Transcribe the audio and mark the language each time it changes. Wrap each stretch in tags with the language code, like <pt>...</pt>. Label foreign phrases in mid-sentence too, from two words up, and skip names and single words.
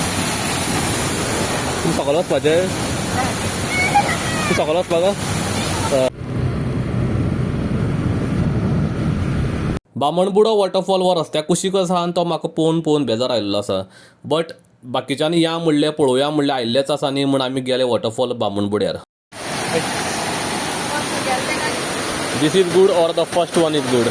<kok>तूं सकयल वचपाचें. तूं सकयल वचपाक. बामणबुडो वॉटरफॉल हो रस्त्या कुशीक आसा आनी तो म्हाका पळोवन बेजार आयिल्लो आसा. बट बाकीच्यांनी या म्हणलें पळोवया म्हणलें आयिल्लेच आसा न्ही म्हण आमी गेले वॉटरफॉल बामणबुड्यार.</kok> <en>This is good or the first one is good.</en>